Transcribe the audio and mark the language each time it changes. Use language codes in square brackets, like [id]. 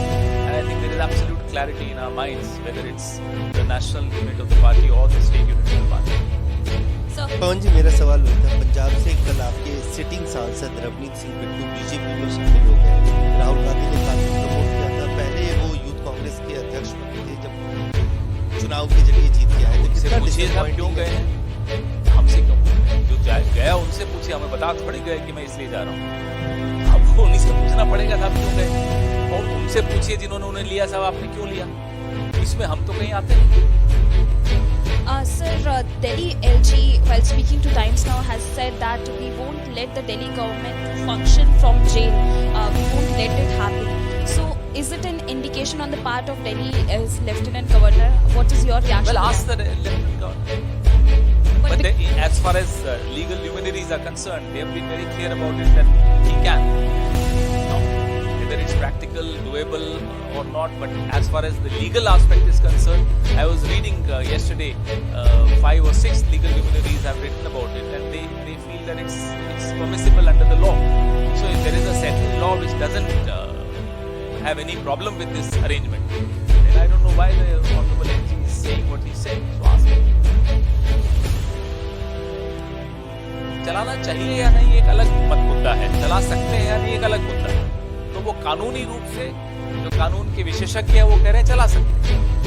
[en] And I think there is absolute clarity in our minds whether it's the national unit of the party or the state unit of the party. [hi] पवन जी, मेरा सवाल वही था। पंजाब से कल आपके sitting सांसद Ravneet Singh Bittu BJP में शामिल हो गए। राहुल गांधी ने काफी प्रमोट किया था। पहले वो यूथ कांग्रेस के अध्यक्ष बने थे, जब चुनाव के जरिए जीत के आए थे। उनसे पूछिए साहब क्यों गए हैं, हमसे क्यों पूछ रहे हैं? जो गया उनसे पूछिए, हमें बता थोड़ी गए कि मैं इसलिए जा रहा हूँ। आपको उन्हीं से पूछना पड़ेगा साहब क्यों गए, और उनसे पूछिए जिन्होंने उन्हें लिया साहब आपने क्यों लिया। इसमें हम तो कहीं आते नहीं। [en] Sir, Delhi LG, while speaking to Times Now, has said that we won't let the Delhi government function from jail. We won't let it happen. So, is it an indication on the part of Delhi as Lieutenant Governor? What is your reaction? Well, ask the Lieutenant Governor. But as far as legal luminaries are concerned, they have been very clear about it that he can. Now, whether it's practical, doable or not, but as far as the legal aspect is concerned, I was reading yesterday 5 or 6 legal luminaries have written about it, and they feel that it's permissible under the law. So if there is a settled law which doesn't have any problem with this arrangement, then I don't know why the Honorable LG is saying what he's saying. So ask him. [hi] चलाना चाहिए या नहीं एक अलग मुद्दा है, चला सकते हैं या नहीं एक अलग मुद्दा है। तो वो कानूनी रूप से जो कानून के विशेषज्ञ है वो कह रहे हैं चला सकते हैं।